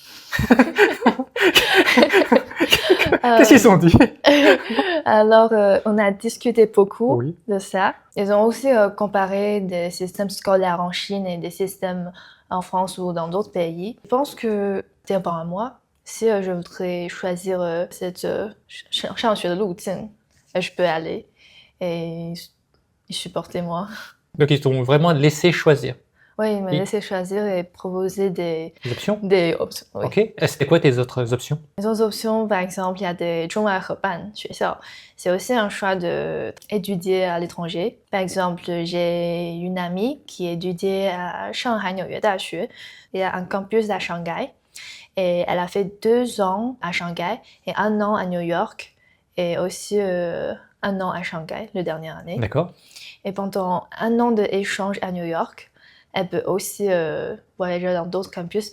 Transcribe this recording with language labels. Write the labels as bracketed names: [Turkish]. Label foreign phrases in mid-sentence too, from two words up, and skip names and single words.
[French] Qu'est-ce qu'ils ont dit? Alors, on a discuté beaucoup Oui. de ça. Ils ont aussi comparé des systèmes scolaires en Chine et des systèmes en France ou dans d'autres pays. Je pense que c'est important à moi. Si je voudrais choisir cette [Chinese] 上学的路径, [French] je peux aller et ils supportaient moi. Donc ils t'ont vraiment laissé choisir. Oui, ils me laissaient choisir et proposer des options. options. Oui. Ok. C'était quoi tes autres options? Les autres options, par exemple, il y a des [Chinese] 中外合办学校. [French] C'est aussi un choix d'étudier à l'étranger. Par exemple, j'ai une amie qui étudiait à Shanghai 纽约大学. Il y a un campus à Shanghai. Et elle a fait 2 ans à Shanghai et 1 an à New York. Et aussi 1 an à Shanghai, la dernière année. D'accord. Et pendant 1 an d'échange à New York, elle peut aussi voyager dans d'autres campus.